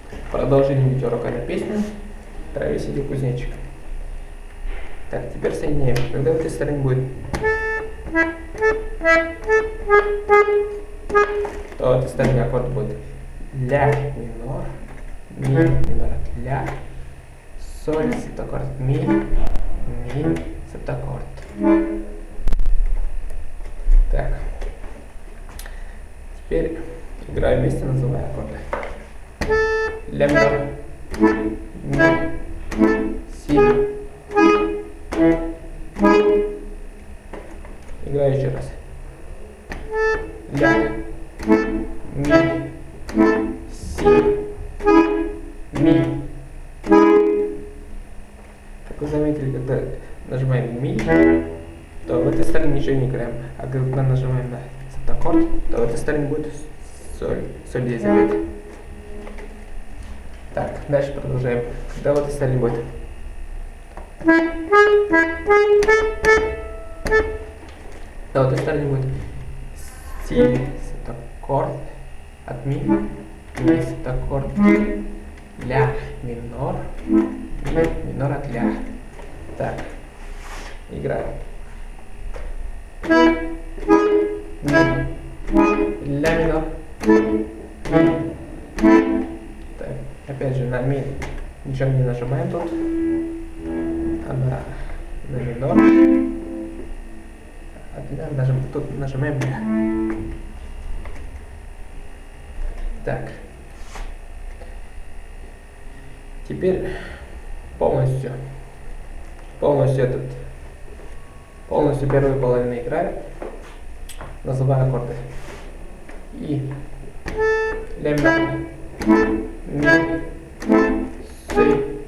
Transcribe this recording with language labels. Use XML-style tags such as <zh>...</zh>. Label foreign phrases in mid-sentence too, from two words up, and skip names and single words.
<ru>Продолжение видеоурока на песню «Траве сидел кузнечик». Так, теперь соединяем. Когда в этой стороне будет, то в этой стороне аккорд будет ля минор, ми минор от ля, соль септаккорд ми септаккорд. Так. Теперь играю вместе, называя аккорды. Ля минор, ми, си. Играю еще раз. Ля, ми, си, ми. Как вы заметили, когда нажимаем ми, то в этой стороне ничего не играем. А когда нажимаем на септаккорд, то в этой стороне будет соль. Соль здесь опять. Так, дальше продолжаем. Когда в этой стороне будет на этой стороне будет си септаккорд от ми септаккорд, ля минор, ми минор от ля. Так, играю. Ми, ля минор, ми. Так, опять же на ми ничего не нажимаем тут, а на минор. Тут нажимаем ля. Так. Теперь полностью первую половину играю, называю аккорды. И ля минор, ми, си,</ru>